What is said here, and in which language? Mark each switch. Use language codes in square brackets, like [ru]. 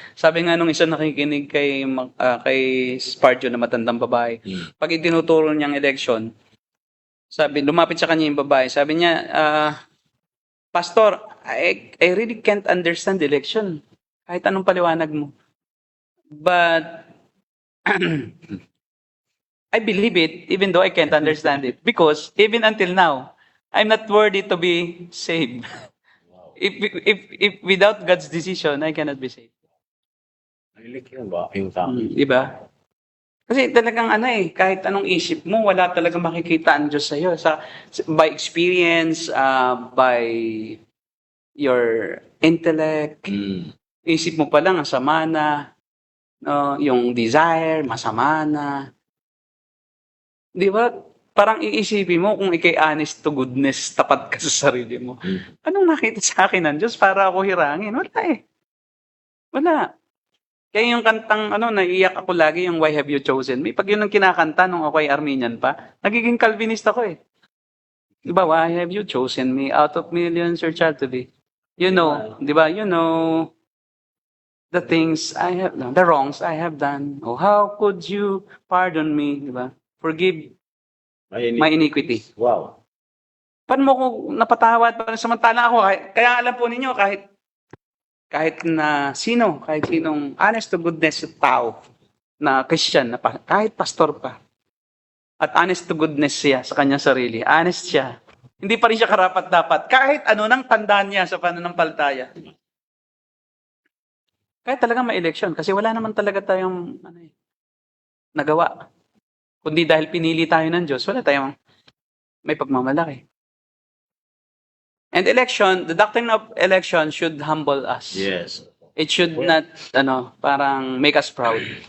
[tl] Sabi nga nung isa nakikinig kay Spargio na matandang babae, pag itinuturo niyang election, sabi, lumapit sa kanya yung babae, sabi niya, Pastor, [en] I really can't understand the election. [tl] Kahit anong paliwanag mo. [en] But, I believe it, even though I can't understand it. Because, even until now, I'm not worthy to be saved. If without God's decision, I cannot be saved. [tl] Nalilik yun ba? Yung tao. Diba? Kasi talagang kahit anong isip mo, wala talagang makikita ang Diyos sa'yo. [en] By experience, by your intellect, [tl] isip mo pa lang, ang sama na, yung desire, masama na. Di ba? Parang iisipin mo kung ikay honest to goodness, tapat ka sa sarili mo. Anong nakita sa akin ng Diyos para ako hirangin? Wala Wala. Kaya yung kantang, naiiyak ako lagi yung Why Have You Chosen Me? Pag yun ang kinakanta nung ako ay Armenian pa, nagiging Calvinist ako Di ba? [en] Why have you chosen me out of millions your child to be? You know, [tl] di ba? [en] You know the things I have done, the wrongs I have done. Oh, how could you pardon me? [tl] Di ba? [en] Forgive my iniquity. Wow. [tl] Paano mo ko napatawad? Samantala ako, kaya alam po ninyo, kahit sinong honest to goodness tao na Christian, kahit pastor pa, at honest to goodness siya sa kanyang sarili, honest siya, hindi pa rin siya karapat-dapat, kahit ano nang tandaan niya sa pananampalataya. Kahit talagang may election, kasi wala naman talaga tayong nagawa. Kundi dahil pinili tayo ng Diyos, wala tayong may pagmamalaki. [en] And election, the doctrine of election should humble us. Yes. It should not, [tl] parang [en] make us proud.